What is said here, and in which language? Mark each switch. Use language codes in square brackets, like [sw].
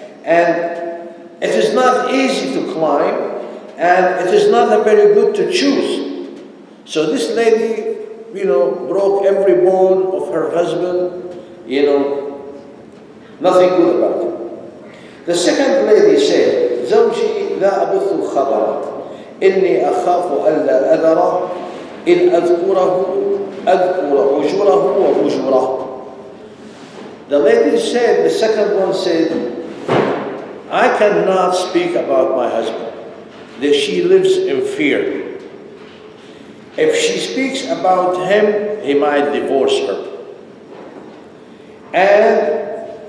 [en] And it is not easy to climb, and it is not very good to choose. So this lady, broke every bone of her husband, nothing good about it. The second lady said, [ar] زوجي لا أبث الخبر إني أخاف ألا أذره إن أذكره أذكر أجره وأجره. [en] The lady said, the second one said, I cannot speak about my husband, that she lives in fear. If she speaks about him, he might divorce her. And